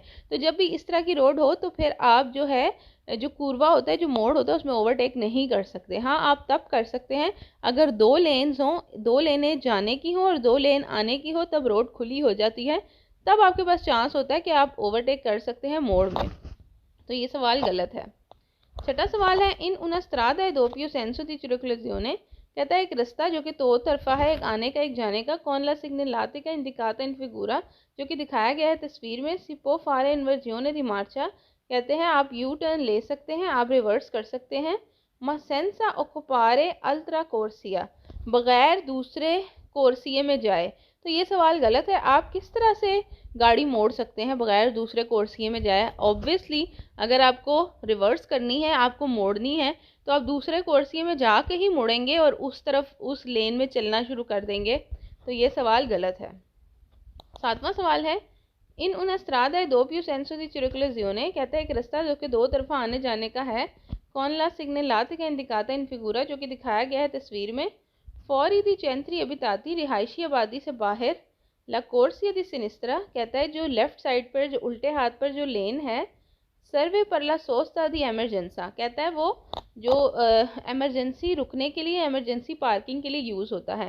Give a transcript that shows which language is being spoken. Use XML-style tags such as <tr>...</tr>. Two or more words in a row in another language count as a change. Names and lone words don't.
<hi>तो जब भी इस तरह की रोड हो तो फिर आप जो है, जो कुर्वा होता है, जो मोड़ होता है, उसमें ओवरटेक नहीं कर सकते। हाँ, आप तब कर सकते हैं अगर दो लेन्स हों, दो लेनें जाने की हों और दो लेन आने की हो, तब रोड खुली हो जाती है, तब आपके पास चांस होता है कि आप ओवरटेक कर सकते हैं मोड़ में। तो ये सवाल गलत है। छठा सवाल है,</hi> <it>in una strada è doppio senso di circolazione.</it> <hi>कहता है एक रास्ता जो कि दो तरफा है, एक आने का एक जाने का।</hi> <it>con la segnaletica indicata in figura,</it> <hi>जो कि दिखाया गया है तस्वीर में।</hi> <it>si può fare inversione di marcia,</it> <hi>कहते हैं आप यू टर्न ले सकते हैं, आप रिवर्स कर सकते हैं।</hi> <it>ma senza occupare altra corsia,</it> <hi>बगैर दूसरे कोर्सिए में जाए। तो ये सवाल गलत है। आप किस तरह से गाड़ी मोड़ सकते हैं बगैर दूसरे कोर्सिए में जाए। ऑब्वियसली अगर आपको रिवर्स करनी है, आपको मोड़नी है, तो आप दूसरे कोर्सिए में जाके ही मुड़ेंगे और उस तरफ, उस लेन में चलना शुरू कर देंगे। तो ये सवाल गलत है। सातवां सवाल है,</hi> <it>in una strada è doppio senso di circolazione.</it> <hi>कहता है एक रास्ता जो कि दो तरफा आने जाने का है।</hi> <it>con la segnaletica indicata in figura,</it> <hi>जो कि दिखाया गया है तस्वीर में।</hi> <it>fuori dei centri abitati,</it> <hi>रिहायशी आबादी से बाहर।</hi> <it>la corsia di sinistra,</it> <hi>कहता है जो</hi> <en>left side</en> <hi>पर, जो उल्टे हाथ पर जो लेन है।</hi> <it>serve per la sosta di emergenza,</it> <hi>कहता है वो जो एमरजेंसी रुकने के लिए,</hi> <en>emergency parking</en> <hi>के लिए यूज़ होता है।</hi>